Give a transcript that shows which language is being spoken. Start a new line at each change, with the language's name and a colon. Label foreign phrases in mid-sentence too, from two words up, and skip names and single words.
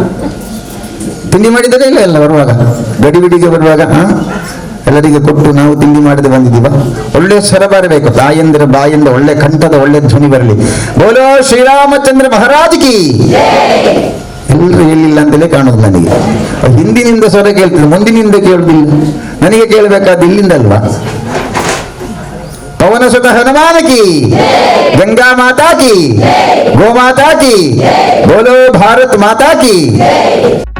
Kannada: ತಿಂಡಿ ಮಾಡಿದರೆ ಇಲ್ಲ ಎಲ್ಲ ಬರುವಾಗ, ಗಡಿಬಿಡಿಗೆ ಬರುವಾಗ ಎಲ್ಲರಿಗೆ ಕೊಟ್ಟು ನಾವು ತಿಂಡಿ ಮಾಡದೆ ಬಂದಿದ್ದೀವ. ಒಳ್ಳೆ ಸ್ವರ ಬರಬೇಕು, ತಾಯಂದಿರ ಬಾಯಿಂದ ಒಳ್ಳೆ ಕಂಠದ ಒಳ್ಳೆ ಧ್ವನಿ ಬರಲಿ.
Hindi: बोलो श्रीरामचंद्र महाराज की.
Kannada: ಎಲ್ಲರೂ ಹೇಳಿಲ್ಲ ಅಂತಲೇ ಕಾಣುದು ನನಗೆ. ಹಿಂದಿನಿಂದ ಸ್ವರ ಕೇಳ್ತದೆ, ಮುಂದಿನಿಂದ ಕೇಳುದಿಲ್ಲ. ನನಗೆ ಕೇಳಬೇಕಾದ ಇಲ್ಲಿಂದ ಅಲ್ವಾ.
Hindi: पवन सुत हनुमान की, गंगा माता की, गो माता की, बोलो भारत माता की।